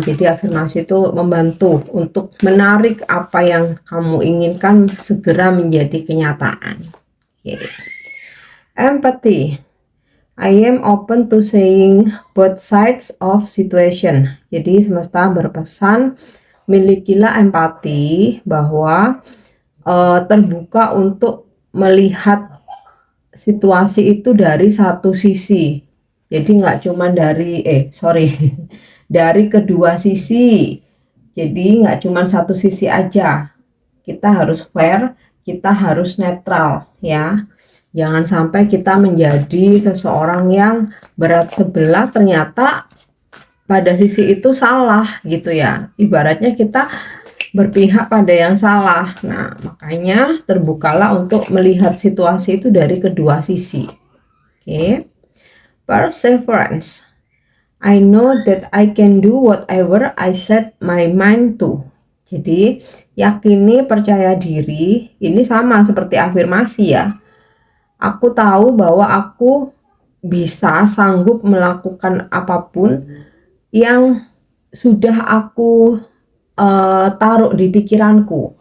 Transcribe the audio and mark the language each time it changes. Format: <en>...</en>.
<id>Jadi afirmasi itu membantu untuk menarik apa yang kamu inginkan segera menjadi kenyataan. Okay.</id> <en>Empathy, I am open to saying both sides of situation.</en> <id>Jadi semesta berpesan, milikilah empati, bahwa terbuka untuk melihat situasi itu dari satu sisi. Jadi nggak cuma dari dari kedua sisi. Jadi nggak cuma satu sisi aja. Kita harus fair, kita harus netral ya. Jangan sampai kita menjadi seseorang yang berat sebelah, ternyata pada sisi itu salah gitu ya. Ibaratnya kita berpihak pada yang salah. Nah, makanya terbukalah untuk melihat situasi itu dari kedua sisi. Oke.</id> <en>Perseverance, I know that I can do whatever I set my mind to.</en> <id>Jadi yakini, percaya diri, ini sama seperti afirmasi ya. Aku tahu bahwa aku bisa, sanggup melakukan apapun yang sudah aku taruh di pikiranku.</id>